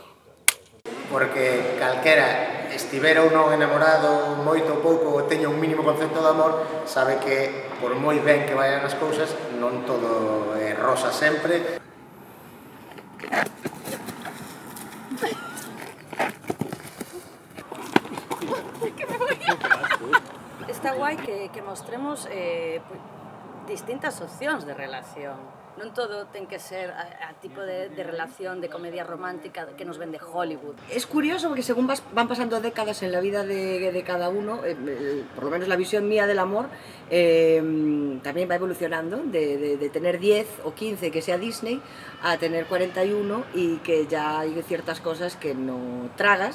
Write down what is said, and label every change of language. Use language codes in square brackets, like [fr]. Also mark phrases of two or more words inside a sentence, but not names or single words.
[gl] Porque calquera estivera ou non enamorado moito ou pouco ou teña un mínimo concepto de amor, sabe que por moi ben que vayan as cousas, non todo é rosa sempre. Está guai que mostremos distintas opcións de relación. Non todo ten que ser a tipo de relación de comedia romántica que nos vende Hollywood. [es] Es curioso porque según van pasando décadas en la vida de cada uno, por lo menos la visión mía del amor también va evolucionando de tener 10 o 15 que sea Disney a tener 41 y que ya hay ciertas cosas que no tragas.